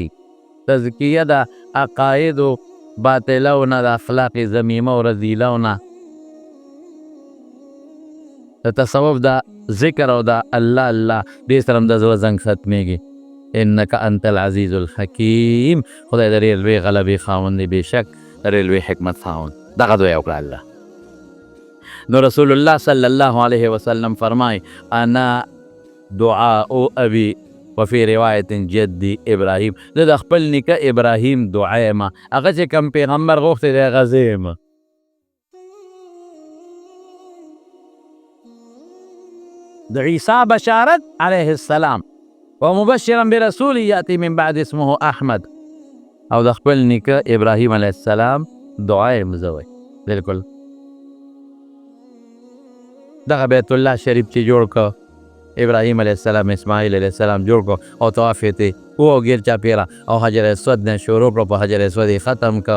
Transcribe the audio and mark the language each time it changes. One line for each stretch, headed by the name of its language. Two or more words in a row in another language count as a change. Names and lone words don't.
Pashto: تزکیه د عقایدو باطلو نه د اخلاق ذمیمه او رذیلو نه د تصوف د ذکر او د الله الله دې سره هم د زړه زنګ ختمېږي.
Arabic: انک انت العزیز الحکیم.
Pashto: خدای د ډېر لوی غلبې خاوند دی بېشک د ډېر لوی حکمت خاوند. دغه دعا وکړه الله. نو رسول الله
Arabic: صلی الله علیه وسلم
Pashto: فرمای
Arabic: انا دعاء ابي وفي روایت جدي ابراهیم.
Pashto: زه د خپل نیکه ابراهیم دعا یم هغه چې کوم پیغمبر غوښتی دی هغه زه یم. د عیسی بشارت
Arabic: علیه السلام ومبشرا برسول یأتی من بعد اسمه احمد.
Pashto: او د خپل نیکه ابراهیم
Arabic: علیه السلام
Pashto: دعا یم زه وایي بالکل. دغه بیت الله شریف چې جوړ که ابراهیم
Arabic: علیه السلام
Pashto: اسماعیل
Arabic: علیه السلام
Pashto: جوړ کړو او طواف یې ته وګیر چاپېره او حجر اسود نه شروع کړو، په حجر اسود یې ختم کړ.